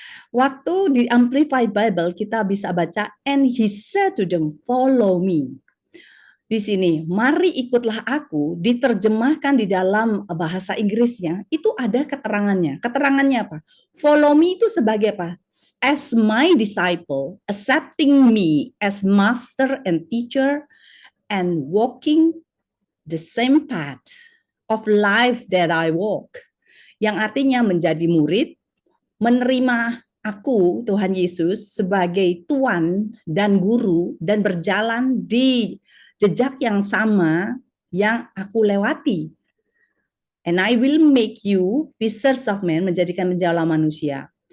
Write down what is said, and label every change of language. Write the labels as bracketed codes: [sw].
[id] Waktu di Amplified Bible kita bisa baca, [en] and he said to them, follow me. [id] Di sini, mari ikutlah aku, diterjemahkan di dalam bahasa Inggrisnya, itu ada keterangannya. Keterangannya apa? [en] Follow me [id] itu sebagai apa? [en] As my disciple, accepting me as master and teacher, and walking the same path of life that I walk. [id] Yang artinya menjadi murid, menerima aku, Tuhan Yesus, sebagai Tuan dan Guru, dan berjalan di jejak yang sama yang aku lewati. [en] And I will make you fishers of men, [id] menjadikan penjala manusia.